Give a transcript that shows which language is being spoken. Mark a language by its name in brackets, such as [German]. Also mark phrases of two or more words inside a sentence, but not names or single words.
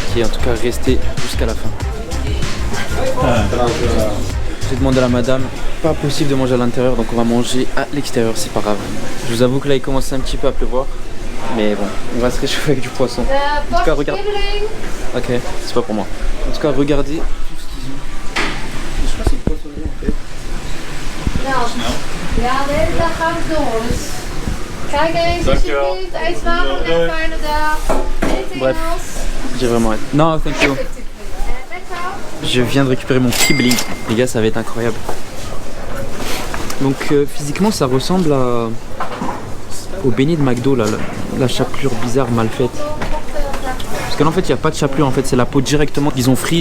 [French] En tout cas restez jusqu'à la fin. J'ai demandé à la madame, pas possible de manger à l'intérieur donc on va manger à l'extérieur, c'est pas grave. Je vous avoue que là il commence un petit peu à pleuvoir. Mais bon, on va se réchauffer avec du poisson. En tout cas regardez. Ok, c'est pas pour moi. En tout cas regardez tout ce qu'ils ont. Je crois que c'est le poissonnerie en fait. [Dutch] Ja, de hele dag gaan we door. Dus kijk eens alsjeblieft. Eet smakelijk en fijne dag. [French] Bref, j'ai vraiment hâte. Non, [English] thank you. [French] Je viens de récupérer mon kibling. Les gars, ça va être incroyable. Donc physiquement, ça ressemble au beignet de McDo, là, la chapelure bizarre mal faite. Parce que là, en fait, il n'y a pas de chapelure, en fait, c'est la peau directement qu'ils ont frit.